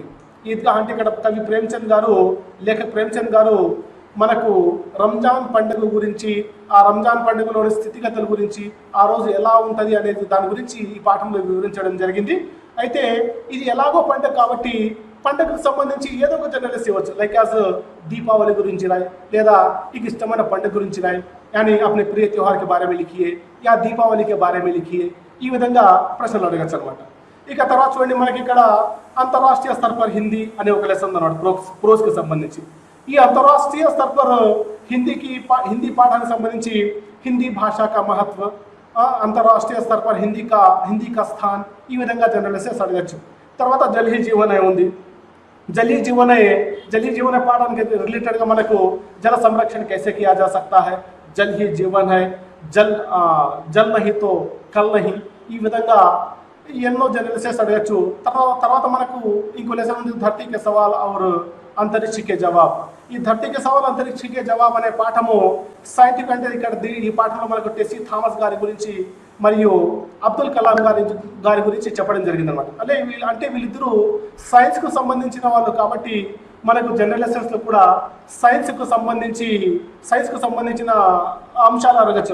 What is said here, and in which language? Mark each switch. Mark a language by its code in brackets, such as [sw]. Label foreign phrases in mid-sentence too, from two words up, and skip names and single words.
[te] ఈద్గాహ్ అంటే ఇక్కడ కవి ప్రేమ్చంద్ గారు, లేఖక్ ప్రేమ్చంద్ గారు మనకు రంజాన్ పండుగ గురించి, ఆ రంజాన్ పండుగలోని స్థితిగతుల గురించి, ఆ రోజు ఎలా ఉంటుంది అనేది దాని గురించి ఈ పాఠంలో వివరించడం జరిగింది. అయితే ఇది ఎలాగో పండుగ కాబట్టి పండుగకు సంబంధించి ఏదో ఒక [en] general essay [te] ఇవ్వచ్చు. [en] like as [te] దీపావళి గురించి రాయి, లేదా నీకు ఇష్టమైన పండుగ గురించి రాయి, [hi] यानी अपने प्रिय त्योहार के बारे में लिखिए या दीपावली के बारे में लिखिए. [te] ఈ విధంగా ప్రశ్నలు అడగచ్చు అనమాట. ఇక తర్వాత చూడండి, మనకి ఇక్కడ అంతర్రాష్ట్రీయ స్తర్ పర్ హిందీ అనే ఒక లెసన్ అనమాట ప్రోజ్కి సంబంధించి. ఈ అంతర్రాష్ట్రీయ స్తర్ పర్ హిందీ పాఠానికి సంబంధించి [hi] हिंदी भाषा का महत्व, अंतरराष्ट्रीय स्तर पर हिंदी का स्थान, [te] ఈ విధంగా [en] general essays [te] అడగచ్చు. తర్వాత జల్ హీ జీవన్ హై ఉంది. जल ही जीवन है पाठाనికి రిలేటెడ్గా మనకు జల సంరక్షణ [hi] कैसे किया जा सकता है, जल ही जीवन है, जल नहीं तो कल नहीं, [te] ఈ విధంగా ఎన్నో [en] general essays [te] అడగచ్చు. తర్వాత మనకు ఇంకో లెసన్ ఉంది, ధర్తీ కే సవాల్ ఔర్ అంతరిక్ష కే జవాబ్. ఈ ధర్తీ కే సవాల్ అంతరిక్ష కే జవాబ్ అనే పాఠము సైంటిఫిక్ అంటే ఇక్కడ ఈ పాఠంలో మనకు టెస్సీ థామస్ గారి గురించి మరియు అబ్దుల్ కలాం గారి గురించి చెప్పడం జరిగింది అనమాట. అంటే వీళ్ళిద్దరూ సైన్స్కు సంబంధించిన వాళ్ళు కాబట్టి మనకు [en] general essays [te] కూడా సైన్స్కు సంబంధించిన అంశాలు అడగచ్చు.